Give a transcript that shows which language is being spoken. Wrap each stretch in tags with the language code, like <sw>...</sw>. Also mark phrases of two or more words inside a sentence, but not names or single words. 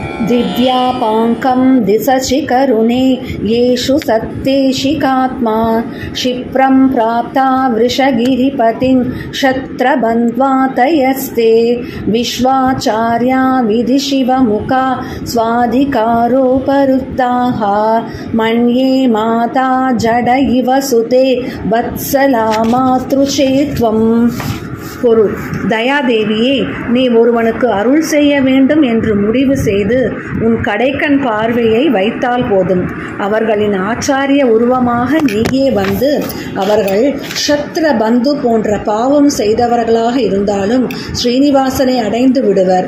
<sa>दिव्यापाङ्कं दिशसि करुणे येषु सत्तेशिकात्मा क्षिप्रं प्राप्ता वृषगिरिपतिं क्षत्रबन्ध्वातयस्ते विश्वाचार्या विधिशिवमुखा स्वाधिकारोपरुत्ताः मन्ये माता जड इव सुते वत्सला मातृषे त्वम्.</sa> <ta>பொருள்: தயாதேவியே, நீ ஒருவனுக்கு அருள் செய்ய வேண்டும் என்று முடிவு செய்து உன் கடைக்கண் பார்வையை வைத்தால் போதும். அவர்களின் ஆச்சாரிய உருவமாக நீயே வந்து அவர்கள் க்ஷத்ர பந்து போன்ற பாவம் செய்தவர்களாக இருந்தாலும் ஸ்ரீனிவாசனை அடைந்து விடுவர்.</ta>